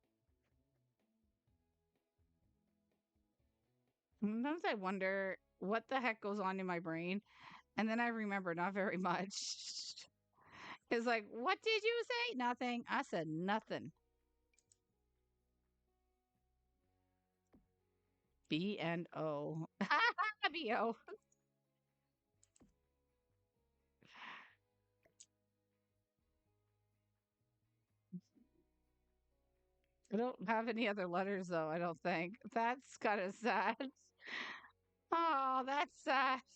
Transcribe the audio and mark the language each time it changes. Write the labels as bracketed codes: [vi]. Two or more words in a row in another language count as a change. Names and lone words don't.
[en] Sometimes I wonder what the heck goes on in my brain, and then I remember not very much. It's like, what did you say? Nothing. I said nothing. B and O. B-O. I don't have any other letters though, I don't think. That's kind of sad. Oh, that's sad.